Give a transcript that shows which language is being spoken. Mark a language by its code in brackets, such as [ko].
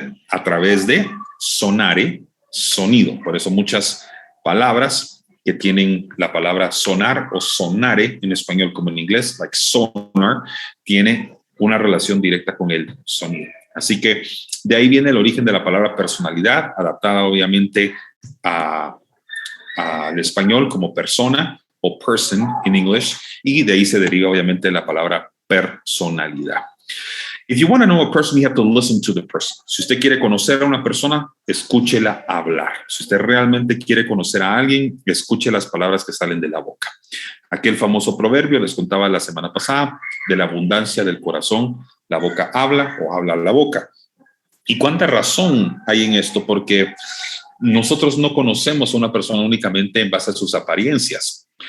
[es] A través de, sonare, sonido. Por eso muchas palabras que tienen la palabra sonar o sonare en español como en inglés, like sonar, tiene una relación directa con el sonido. Así que de ahí viene el origen de la palabra personalidad, adaptada obviamente al español como persona o person en inglés, y de ahí se deriva obviamente la palabra personalidad. [en] If you want to know a person, you have to listen to the person. [es] Si usted quiere conocer a una persona, escúchela hablar. Si usted realmente quiere conocer a alguien, escuche las palabras que salen de la boca. Aquel famoso proverbio, les contaba la semana pasada, de la abundancia del corazón, la boca habla o habla la boca. ¿Y cuánta razón hay en esto? Porque nosotros no conocemos a una persona únicamente en base a sus apariencias.